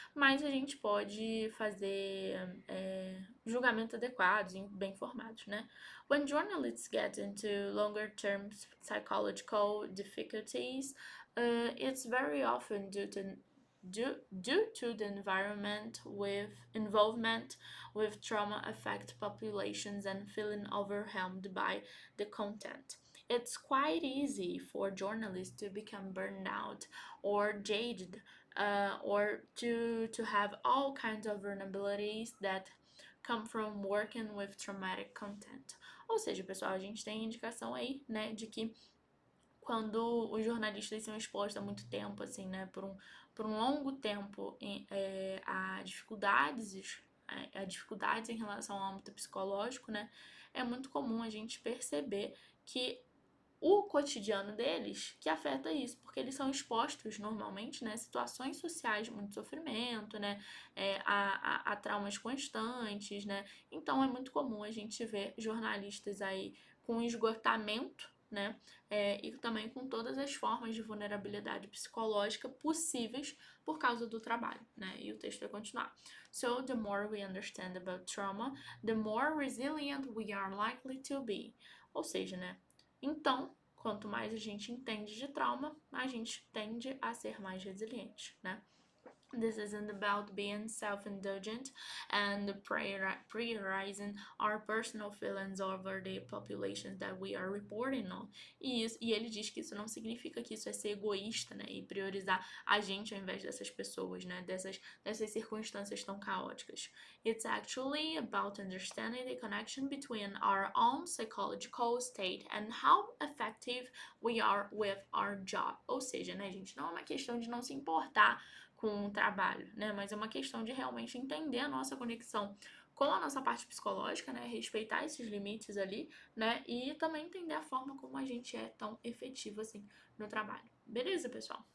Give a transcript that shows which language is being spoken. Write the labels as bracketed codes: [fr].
[pt] Mas a gente pode fazer julgamentos adequados e bem formados, né? [en] When journalists get into longer-term psychological difficulties, it's very often due to the involvement with trauma affect populations and feeling overwhelmed by the content. It's quite easy for journalists to become burned out or jaded, or to have all kinds of vulnerabilities that come from working with traumatic content. [pt] Ou seja, pessoal, a gente tem indicação aí, né, de que quando os jornalistas são expostos há muito tempo, assim, né, por um longo tempo a dificuldades em relação ao âmbito psicológico, né, é muito comum a gente perceber que o cotidiano deles que afeta isso, porque eles são expostos normalmente, né, a situações sociais de muito sofrimento, né, a traumas constantes, né, então é muito comum a gente ver jornalistas aí com esgotamento, né, e também com todas as formas de vulnerabilidade psicológica possíveis por causa do trabalho, né, e o texto vai continuar. [en] So, the more we understand about trauma, the more resilient we are likely to be. [pt] Ou seja, né, então, quanto mais a gente entende de trauma, a gente tende a ser mais resiliente, né? [en] This isn't about being self-indulgent and prioritizing our personal feelings over the populations that we are reporting on. [pt] E ele diz que isso não significa que isso é ser egoísta, né? E priorizar a gente ao invés dessas pessoas, né? Dessas circunstâncias tão caóticas. [en] It's actually about understanding the connection between our own psychological state and how effective we are with our job. [pt] Ou seja, né, gente? Não é uma questão de não se importar com o trabalho, né? Mas é uma questão de realmente entender a nossa conexão com a nossa parte psicológica, né? Respeitar esses limites ali, né? E também entender a forma como a gente é tão efetivo assim no trabalho. Beleza, pessoal?